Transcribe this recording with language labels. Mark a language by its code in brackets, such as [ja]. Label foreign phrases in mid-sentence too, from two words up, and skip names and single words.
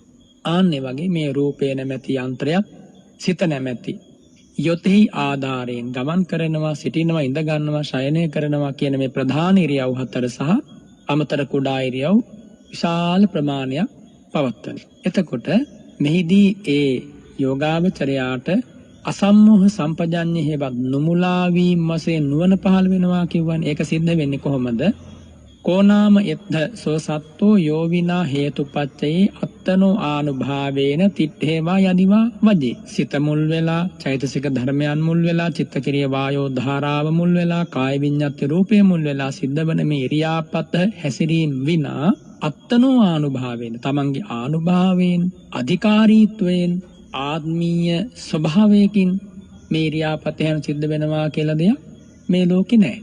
[si] ආන්නේ වගේ මේ රූපේ නැමැති යන්ත්‍රයක් සිත නැමැති යොතෙහි ආධාරයෙන් ගමන් කරනවා, සිටිනවා, ඉඳ ගන්නවා, ශයනය කරනවා කියන මේ ප්‍රධාන ඉරියව් හතර සහ අමතර කුඩා ඉරියව් විශාල ප්‍රමාණයක් පවත්වන. එතකොට මෙහිදී ඒ යෝගාවචරයාට අසම්මෝහ සම්පජඤ්ඤය හේවත් නුමුලා වීම වශයෙන් නුවණ පහළ වෙනවා කියවනේ. ඒක සිද්ධ වෙන්නේ කොහොමද? [pi] කෝනාම එත්ත සෝ සත්තෝ යෝවිනා හේතුපච්චයේ අත්තනෝ ආනුභාවේන තිත්තේවා යදිවා වජේ. [si] සිත මුල් වෙලා, චෛතසික ධර්මයන් මුල් වෙලා, චිත්තක්‍රිය වායෝ ධාරාව මුල් වෙලා, කාය විඤ්ඤාති රූපය මුල් වෙලා සිද්ධ වන මේ ඉරියාපත හැසිරීම විනා [pi] අත්තනෝ ආනුභාවේන, [si] තමන්ගේ ආනුභාවයෙන්, අධිකාරීත්වයෙන්, ආත්මීය ස්වභාවයකින් මේ ඉරියාපතයන් සිද්ධ වෙනවා කියලා දෙයක් මේ ලෝකේ නැහැ.